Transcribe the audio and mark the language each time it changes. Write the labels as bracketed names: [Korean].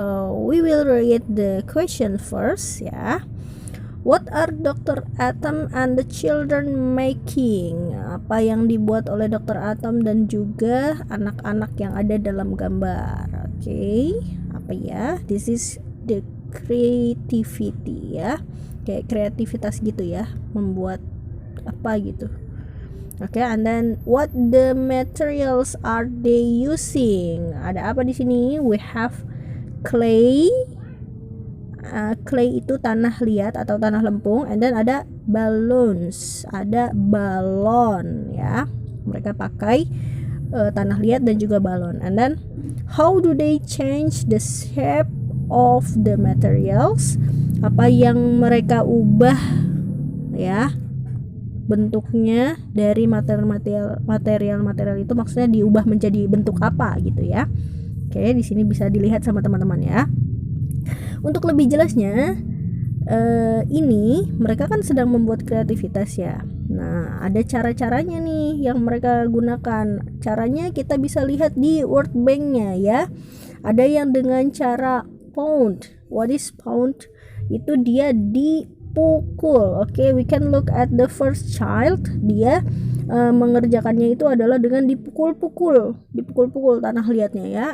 [English] We will read the question first ya. What are Dr. Atom and the children making? [Indonesian] Apa yang dibuat oleh Dr. Atom dan juga anak-anak yang ada dalam gambar. Okay, apa ya? [English] This is the creativity ya. [Indonesian] Kayak kreativitas gitu ya, membuat apa gitu. [English] Okay, and then what the materials are they using? [Indonesian] Ada apa di sini? [English] We have clay. [Indonesian] Clay itu tanah liat atau tanah lempung, and then ada balloons, ada balon ya. Mereka pakai tanah liat dan juga balon. [English] And then how do they change the shape of the materials? [Indonesian] Apa yang mereka ubah ya bentuknya dari material itu, maksudnya diubah menjadi bentuk apa gitu ya. Oke, di sini bisa dilihat sama teman-teman ya. Untuk lebih jelasnya, ini mereka kan sedang membuat kreativitas ya. Nah, ada cara-caranya nih yang mereka gunakan. Caranya kita bisa lihat di word bank-nya ya. Ada yang dengan cara pound. [English] What is pound? [Indonesian] Itu dia dipukul. [English] Okay, we can look at the first child. [Indonesian] Dia mengerjakannya itu adalah dengan dipukul-pukul tanah liatnya ya.